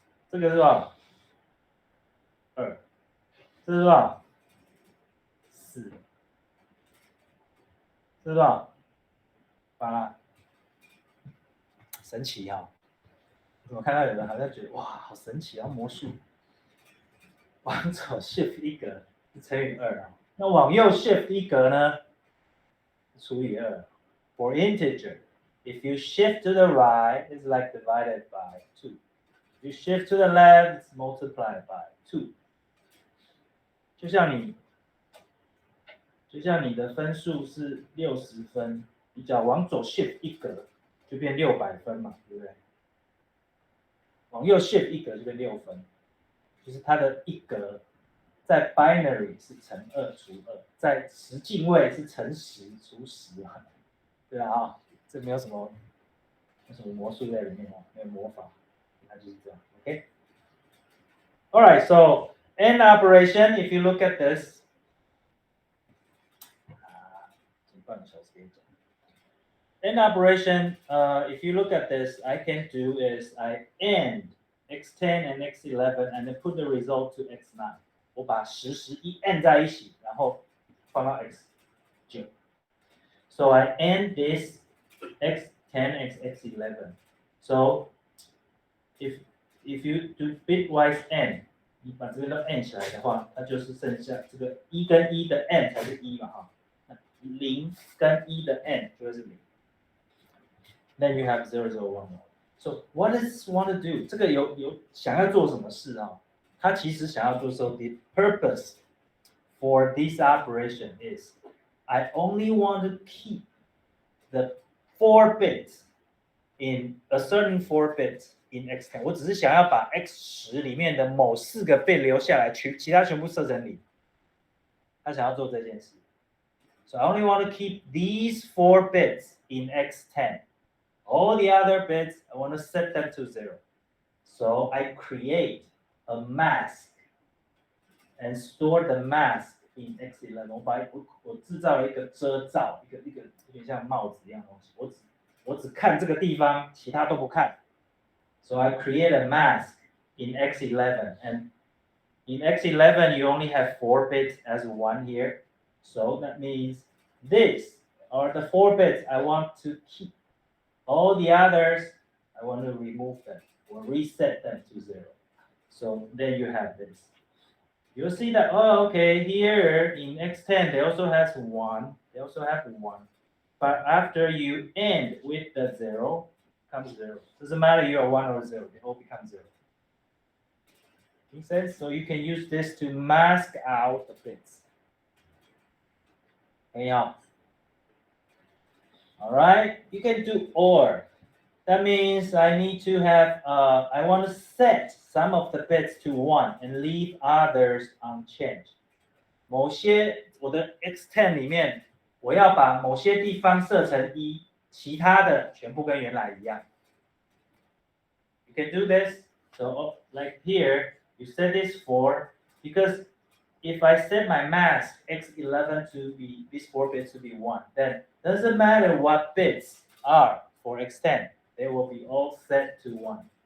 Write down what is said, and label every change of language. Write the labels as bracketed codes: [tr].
[zh] 这个是多少？2，这是多少？4，这是多少？8，神奇哈！我看到有人好像觉得哇，好神奇啊，魔术。往左 shift 一格是乘以2啊，那往右 shift 一格呢，除以2。 [en] For integer, if you shift to the right, it's like divided by 2. If you shift to the left, it's multiplied by 2. [zh] 就像你的分数是60分，你只要往左 shift 一格，就变600分嘛，对不对？往右 shift 一格就变6分，就是它的一格在 binary 是乘2除2，在十进位是乘10除10嘛，对啊，这没有什么魔术在里面哦，没有魔法，它就是这样 ，OK。 [en] All right, so AND operation, if you look at this, [zh] 半个小时给你讲。 [en] AND operation, if you look at this, I can do is I AND x10 and x11 and then put the result to x9. [zh] 我把10、11 AND 在一起，然后放到 x9。 [en] So I AND this x10 x11. So if you do bitwise AND, [zh] 你把这边都 AND 起来的话，它就是剩下这个1跟1的 AND 才是1嘛哈，0跟1的 AND 就会是0。 [en] Then you have 0, 0, 1, 1. So what does want to do? [zh] 这个有想要做什么事啊？他其实想要做说 [en] the purpose for this operation is I only want to keep the 4 bits in a certain 4 bits in x10. [zh] 我只是想要把 x10 里面的某4个 bit 留下来，其他全部设成0。他想要做这件事。 [en] So I only want to keep these 4 bits in x10. All the other bits, I want to set them to 0. So I create a mask and store the mask in x11. [zh] 我制造了一个遮罩，一个有点像帽子一样的东西。我只看这个地方，其他都不看。 [en] So I create a mask in x11, and in x11 you only have 4 bits as 1 here. So that means this are the 4 bits I want to keep. All the others, I want to remove them or reset them to 0. So then you have this. You'll see that, oh, okay, here in x10, they also have 1. They also have 1. But after you end with the 0, comes 0. Doesn't matter you are 1 or 0, they all become 0. Make sense? So you can use this to mask out the bits. Anyhow. All right, you can do OR. That means I need to have, I want to set some of the bits to 1 and leave others unchanged. [zh] 某些我的 x10 里面，我要把某些地方设成1，其他的全部跟原来一样。 [en] You can do this. So like here, you set this 4 because if I set my mask x11 to be these 4 bits to be 1, then doesn't matter what bits are for x10, they will be all set to 1.